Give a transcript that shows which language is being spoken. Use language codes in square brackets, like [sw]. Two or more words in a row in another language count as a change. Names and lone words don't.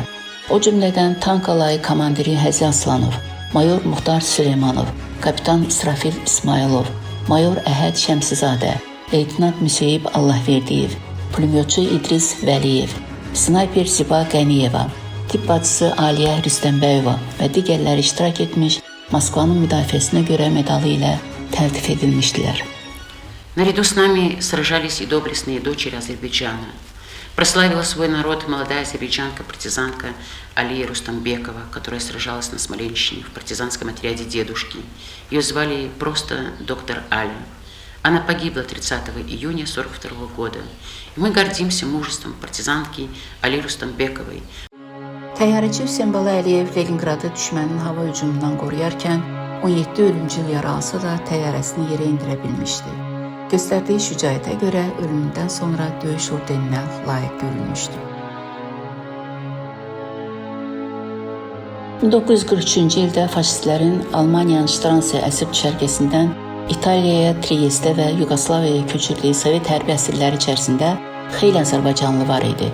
[az] O cümlədən tank alayı komandiri Həzi Aslanov, mayor Muxtar Süleymanov, kapitan İsrafil İsmailov, mayor Əhəd Şəmsizadə, leytenant Müseyib Allahverdiyev, pulemyotçu İdris Vəliyev, snayper Ziba Qəniyeva, tibb bacısı Aliyə Rüstəmbəyova və digərləri iştirak etmiş, Moskvanın müdafiəsinə görə medalı ilə təltif edilmişdilər. [ru] Наряду с нами сражались и доблестные дочери Азербайджана. Прославила свой народ молодая азербайджанка-партизанка Алия Рустамбекова, которая сражалась на Смоленщине в партизанском отряде дедушки. Ее звали просто доктор Аля. Она погибла 30 июня 1942 года. И мы гордимся мужеством партизанки Али Рустамбековой. [az] Təyyarəçi Hüseyn Bala Əliyev Leningradı düşmənin hava hücumundan qoruyarkən 17 ölümcül yaralısı da təyyarəsini yerə indirə bilmişdi. Göstərdiyi şücaətə görə ölümündən sonra döyüş ordeninə layiq görülmüşdü. 1943-cü ildə faşistlərin Almaniyanın Ştranse əsir düşərgəsindən İtaliyaya, Trieste və Yugoslaviyaya köçürdüyü Sovet hərbi əsirləri içərisində xeyli Azərbaycanlı var idi.